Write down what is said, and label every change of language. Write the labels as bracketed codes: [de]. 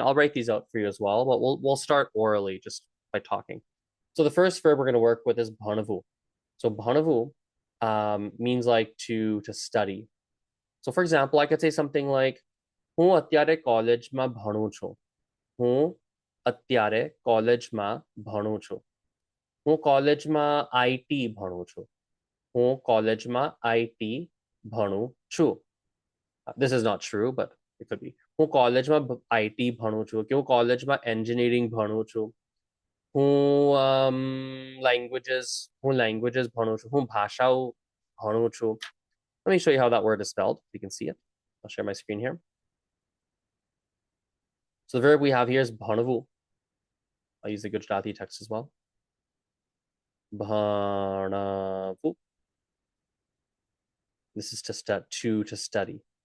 [en] I'll write these out for you as well, but we'll start orally just by talking. So the first verb we're going to work with is bhanavu. So bhanavu means like to study. So for example, I could say something like [gu] હું અત્યારે કોલેજમાં ભણું છું. હું અત્યારે કોલેજમાં ભણું છું. હું કોલેજમાં IT ભણું છું. હું કોલેજમાં IT ભણું છું. [en] This is not true, but it could be. [gu] હું કોલેજમાં IT ભણું છું કે હું કોલેજમાં એન્જિનિયરિંગ ભણું છું. હું languages ભણું છું. હું ભાષાઓ ભણું છું. [en] Let me show you how that word is spelled. You can see it. I'll share my screen here. So the verb we have here is bhanavu. I'll use the Gujarati text as well. Bhanavu. This is to study.